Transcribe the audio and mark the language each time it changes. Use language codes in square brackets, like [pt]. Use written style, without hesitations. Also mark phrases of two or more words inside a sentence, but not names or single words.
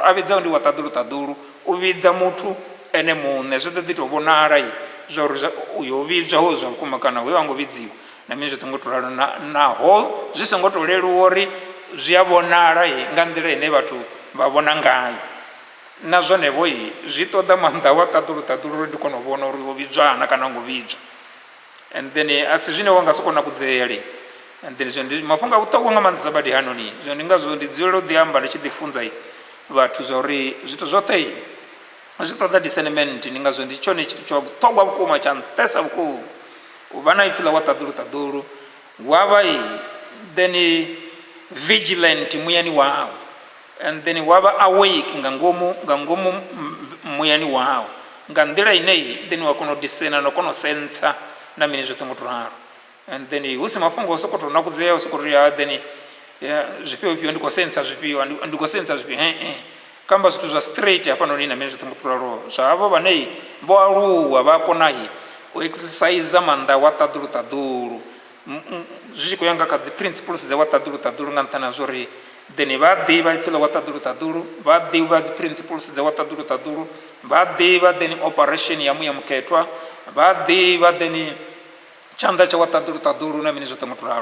[ve] A vhidzaho ndi wa ṱaḓulu, u vhidza muthu ene muṋe zwo ḓo ḓi tou vhonala zwa uri uyo u vhidzwa ho zwa vhukuma kana hoyo a ngo vhidziwa na mini zwoṱhe ngo to ralo. Naho zwi songo to leluwa uri zwi a vhonala nga nḓila ine vhathu vha vhona ngayo, na zwonevho zwi ṱoḓa maanḓa wa ṱaḓulu uri ndi kone u vhona uri wo vhidzwana kana ngo vhidzwa. [en] And then [ve] a si zwine wa nga soko nakudzea. [en] And then [ve] zwo ndi mafhungo a vhuṱhogwa nga maanḓesa badi hanoni. Zwo ndi ngazwo ndi dzulela u ḓi amba ndi tshi ḓi funza vhathu zwa uri zwithu zwoṱhe zwi ṱoḓa discernment. Ndi ngazwo ndi tshone tshithu tsha vhuṱhogwa vhukuma tsha nṱesa vhukuma u vha na ipfhi ḽa wa ṱaḓulu wa vha [en] then vigilant [ve] muyani wau, [en] and then [ve] wa vha awake nga ngomu muyani wau nga nḓila ine then wa kona u discerna na u kona u sensa na mini zwoṱhe ngo to ralo. [en] And then [ve] hu si mafhungo o sokou tou nakudzea u sokou ri then zwifhio ndi khou sensa zwifhio ndi khou sensa zwifhio kamba zwithu zwa straight hafhanoni na mini zwoṱhe ngo to ralo. Zwa havho vhane vho aluwa vha kona u exercise maanḓa wa ṱaḓulu zwi tshi khou ya nga kha dzi principles dza wa ṱaḓulu nga nṱhani ha zwa uri then vha ḓivha ipfhi ḽa wa ṱaḓulu, vha ḓivha dzi principles dza wa ṱaḓulu, vha ḓivha then operation ya muya mukhethwa, vha ḓivha then tshanḓa tsha wa ṱaḓulu na mini zwoṱhe ngo to ralo.